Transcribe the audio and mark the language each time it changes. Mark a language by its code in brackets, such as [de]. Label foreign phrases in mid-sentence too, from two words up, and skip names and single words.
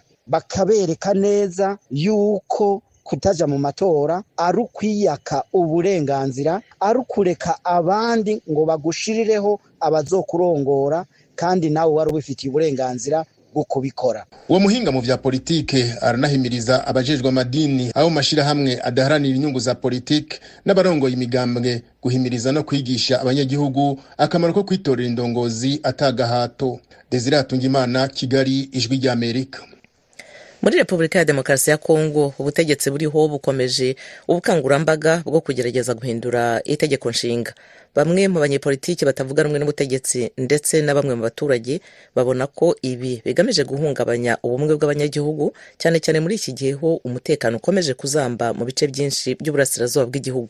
[rn] Bakabereka neza yuko kutaja mu matora ari ukwiyaka uburenganzira, ari ukureka abandi ngo bagushirireho abazokurongora, kandi nawe wari ubifitiye uburenganzira bwo kubikora. Uwo muhinga mu vya politike aranahimiriza abajejwe amadini abo mashira hamwe adaharanira inyungu za politike n'abarongoye imigambwe guhimiriza no kwigisha abanyagihugu akamaro ko kwitorera indongozi atagahato. Desire Hatungimana, Kigali, Ijwi ry'Amerika. [rw] Muri Repubulika ya Demokarasi ya Kongo ubutegetsi buriho bukomeje ubukangurambaga bwo kugerageza guhindura itegeko nshinga. Bamwe mu banyepolitiki batavuga rumwe n'ubutegetsi ndetse na bamwe mu baturage babona ko ibi bigamije guhungabanya ubumwe bw'abanyagihugu, cyane cyane muri iki gihe ho umutekano ukomeje kuzamba mu bice byinshi by'uburasirazuba bw'igihugu.